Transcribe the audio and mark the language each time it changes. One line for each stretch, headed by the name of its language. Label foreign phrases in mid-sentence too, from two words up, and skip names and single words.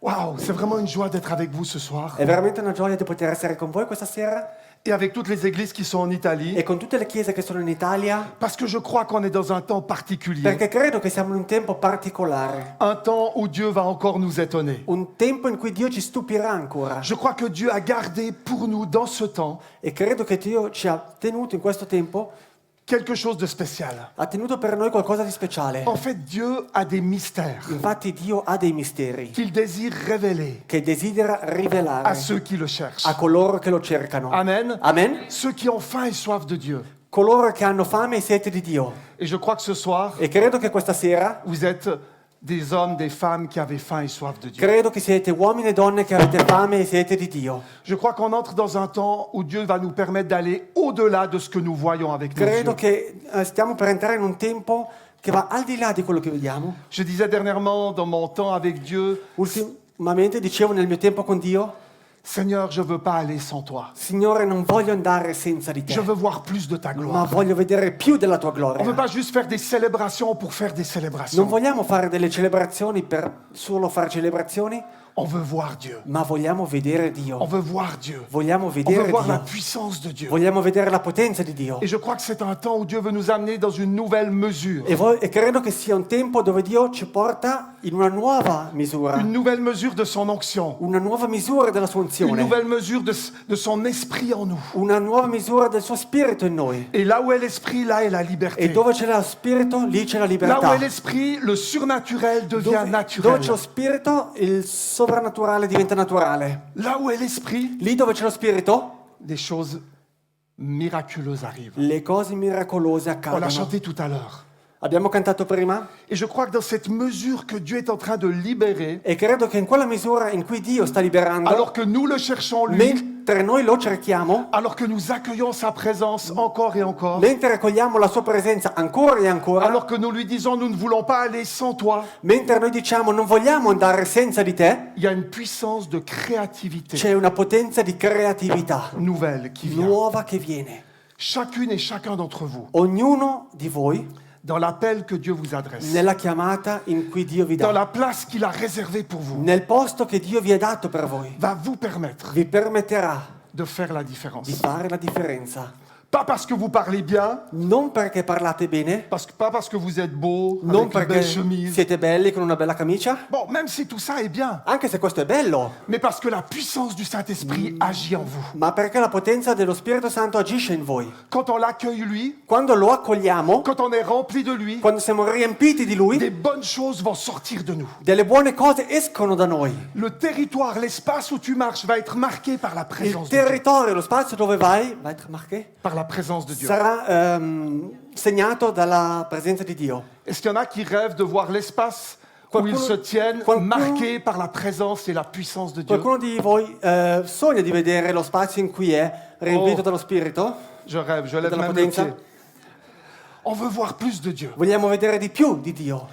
French: Waouh, c'est vraiment une joie d'être avec vous ce soir.
Italian: È veramente una gioia di poter essere con voi questa sera
French: Et avec toutes les églises qui sont en Italie.
Italian: e con tutte le chiese che sono in Italia,
French: Parce que je crois qu'on est dans un temps particulier.
Italian: perché credo che siamo in un tempo particolare,
French: Un temps où Dieu va encore nous étonner.
Italian: un tempo in cui Dio ci stupirà ancora.
French: Je crois que Dieu a gardé pour nous dans ce temps
Italian: E credo che Dio ci ha tenuto in questo tempo,
French: quelque chose de spécial.
Italian: ha tenuto per noi qualcosa di speciale.
French: En fait, Dieu a des mystères
Italian: Infatti Dio ha dei misteri
French: qu'il désire révéler
Italian: che desidera
French: à
Italian: rivelare
French: ceux qui le cherchent.
Italian: a coloro che lo cercano.
French: Amen.
Italian: Amen?
French: Ceux qui ont faim et soif de Dieu.
Italian: Coloro che hanno fame e sete di Dio.
French: Et je crois que ce soir,
Italian: E credo che questa sera,
French: vous êtes des hommes, des femmes qui avaient faim et soif de Dieu.
Italian: credo che siete uomini e donne che avete fame e sete di Dio.
French: Je crois qu'on entre dans un temps où Dieu va nous permettre d'aller au-delà de ce que nous voyons avec nos
Italian: Credo
French: yeux.
Italian: che stiamo per entrare in un tempo che va al di là di quello che vediamo.
French: Je disais dernièrement, dans mon temps avec Dieu,
Italian: Ultimamente dicevo nel mio tempo con Dio,
French: Seigneur, je ne veux pas aller sans toi.
Italian: Signore, non voglio andare senza di te,
French: Je veux voir plus de ta
Italian: ma
French: gloire.
Italian: voglio vedere più della tua
French: On ne veut
Italian: gloria.
French: pas juste faire des célébrations pour faire des
Italian: Non
French: célébrations.
Italian: vogliamo fare delle celebrazioni per solo fare celebrazioni,
French: On veut voir Dieu.
Italian: ma vogliamo vedere
French: On
Italian: Dio.
French: veut voir Dieu.
Italian: Vogliamo
French: On veut
Italian: vedere
French: voir la
Italian: Dio.
French: puissance de Dieu.
Italian: Vogliamo vedere la potenza di Dio.
French: Et je crois que c'est un temps où Dieu veut nous amener dans une nouvelle mesure.
Italian: E credo che sia un tempo dove Dio ci porta in una nuova misura,
French: Une nouvelle mesure de son onction.
Italian: una nuova misura della sua
French: Une
Italian: unzione,
French: nouvelle mesure de son esprit en nous.
Italian: una nuova misura del suo spirito in noi.
French: Et là où est l'esprit, là est la
Italian: E
French: liberté.
Italian: dove c'è lo spirito, lì c'è la
French: Là où
Italian: libertà.
French: est l'esprit, le surnaturel devient
Italian: Dove
French: naturel.
Italian: c'è lo spirito, il sovrannaturale diventa naturale.
French: Là où est l'esprit,
Italian: Lì dove c'è lo spirito,
French: des choses miraculeuses arrivent.
Italian: le cose miracolose
French: On l'a
Italian: accadono.
French: chanté tout à l'heure.
Italian: Abbiamo cantato prima
French: Et je crois que dans cette mesure que Dieu est en train de libérer,
Italian: e credo che in quella misura in cui Dio sta liberando,
French: alors que nous le cherchons lui,
Italian: mentre noi lo cerchiamo,
French: alors que nous accueillons sa présence encore et encore,
Italian: mentre accogliamo la sua presenza ancora e ancora,
French: alors que nous lui disons nous ne voulons pas aller sans toi,
Italian: mentre noi diciamo non vogliamo andare senza di te,
French: il y a une puissance de créativité
Italian: c'è una potenza di creatività
French: nouvelle qui vient.
Italian: nuova che viene.
French: Chacune et chacun d'entre vous,
Italian: Ognuno di voi,
French: dans l'appel que Dieu vous adresse,
Italian: nella chiamata in cui Dio vi
French: dans
Italian: dà,
French: la place qu'il a réservée pour vous,
Italian: nel posto che Dio vi ha dato per voi,
French: va vous permettre
Italian: vi permetterà
French: de faire la
Italian: di
French: différence.
Italian: fare la differenza.
French: Pas parce que vous parlez bien,
Italian: Non perché parlate bene,
French: pas parce que vous êtes beau,
Italian: non
French: avec une
Italian: perché
French: belle chemise.
Italian: siete belli con una bella camicia,
French: Bon, même si tout ça est bien,
Italian: anche se questo è bello,
French: mais parce que la puissance du Saint-Esprit agit en vous.
Italian: ma perché la potenza dello Spirito Santo agisce in voi.
French: Quand on l'accueille lui,
Italian: Quando lo accogliamo,
French: quand on est rempli de lui,
Italian: quando siamo riempiti di Lui,
French: des bonnes choses vont sortir de nous.
Italian: delle buone cose escono da noi.
French: Le territoire, l'espace où tu marches va être marqué par la
Italian: Il
French: présence de Dieu.
Italian: territorio, lo spazio dove vai, va a essere marché,
French: Par la présence de Dieu.
Italian: sarà segnato dalla presenza di Dio.
French: Est-ce qu'il y en a qui rêvent de voir l'espace où
Italian: Qualcuno-
French: ils se tiennent
Italian: qualcuno-
French: marqué par la présence et la puissance de Dieu?
Italian: Qualcuno di voi sogna di vedere lo spazio in cui è riempito Oh. dallo Spirito,
French: Je rêve, je lève
Italian: dalla
French: même le
Italian: potenza?
French: pied. On veut voir plus de Dieu.
Italian: Vogliamo vedere di più di Dio.